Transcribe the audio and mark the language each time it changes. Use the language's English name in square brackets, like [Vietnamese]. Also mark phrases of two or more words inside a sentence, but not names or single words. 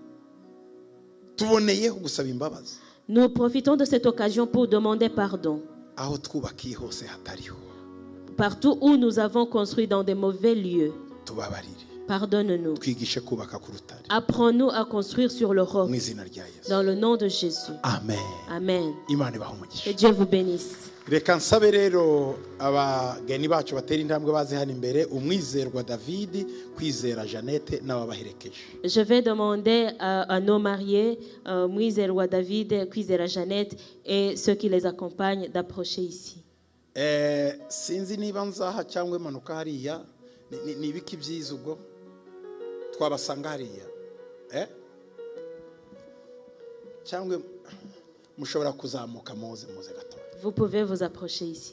[French] Nous profitons de cette occasion pour demander pardon. Partout où nous avons construit dans des mauvais lieux, pardonne-nous. Apprends-nous à construire sur le roc. Dans le nom de Jésus. Amen. Amen. Que Dieu vous bénisse. [Kinyarwanda] Reka nsabe rero abageni bacu batera intambwe baze hano imbere umwizerwa David kwizera Jeannette n'ababaherekeje. [French] Je vais demander à nos mariés, mwizerwa David, kwizera Jeannette et ceux qui les accompagnent d'approcher ici. [Kinyarwanda] Sinzi niba nzaha cyangwa imanuka hariya ni ibiki byiza ubwo twabasanga hariya cyangwa mushobora kuzamuka muze gato. [French] Vous pouvez vous approcher ici.